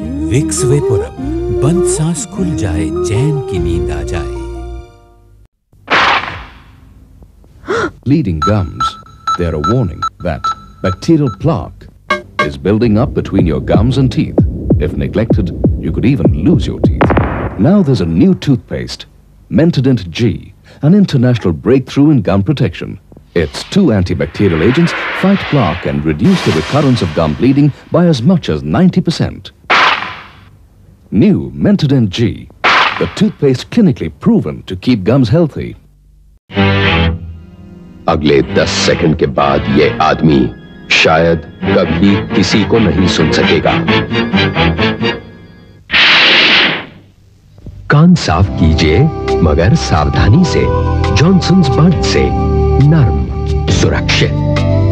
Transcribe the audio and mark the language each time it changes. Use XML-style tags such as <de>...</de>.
<hi>Vicks VapoRub, बंद सांस खुल जाए, चैन की नींद आ जाए।</hi> <en>Bleeding gums. They are a warning that bacterial plaque is building up between your gums and teeth. If neglected, you could even lose your teeth. Now there's a new toothpaste, Mentadent G, an international breakthrough in gum protection. Its 2 antibacterial agents fight plaque and reduce the recurrence of gum bleeding by as much as 90%. New Mentadent G, the toothpaste clinically proven to keep gums healthy.</en> <hi>अगले 10 second के बाद ये आदमी शायद कभी किसी को नहीं सुन सकेगा। कान साफ कीजिए, मगर सावधानी से। जॉनसन्स बड्स से नर्म, सुरक्षित।</hi>